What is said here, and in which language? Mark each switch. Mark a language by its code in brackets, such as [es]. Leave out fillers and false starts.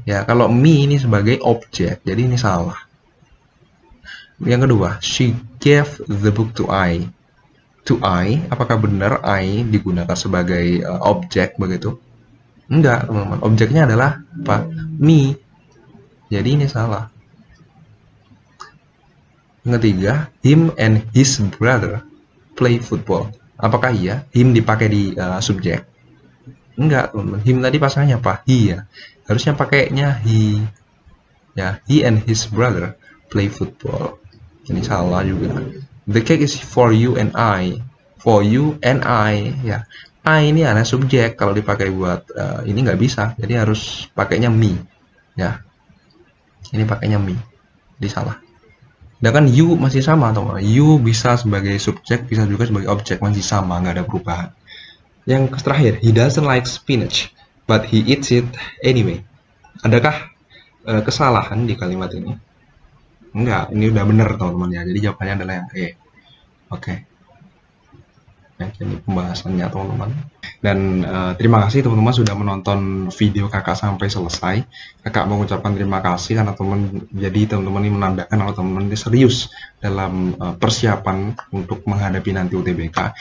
[id] Ya, kalau me ini sebagai objek, jadi ini salah. Yang kedua, [en] she gave the book to I. To I, [id] apakah benar I digunakan sebagai objek begitu? Enggak, teman-teman. Objeknya adalah apa? Me. Jadi ini salah. Yang ketiga, [en] him and his brother play football. [id] Apakah iya him dipakai di subjek? Enggak, teman-teman. Him tadi pasangannya apa? He ya. Harusnya pakainya he. [en] Ya, he and his brother play football. [id] Ini salah juga. [en] The cake is for you and I. For you and I. [id] Ya, I ini adalah subjek. Kalau dipakai buat ini nggak bisa. Jadi harus pakainya me. Ya, ini pakainya me. Jadi salah. Sedangkan you masih sama, teman-teman. You bisa sebagai subjek, bisa juga sebagai objek, masih sama, nggak ada perubahan. Yang terakhir, [en] he doesn't like spinach, but he eats it anyway. [id] Adakah kesalahan di kalimat ini? Enggak, ini udah bener, teman-teman ya. Jadi jawabannya adalah yang E. Oke. Ini pembahasannya, teman-teman. Dan terima kasih teman-teman sudah menonton video kakak sampai selesai. Kakak mengucapkan terima kasih karena teman-teman ini menandakan kalau teman-teman ini serius dalam persiapan untuk menghadapi nanti UTBK.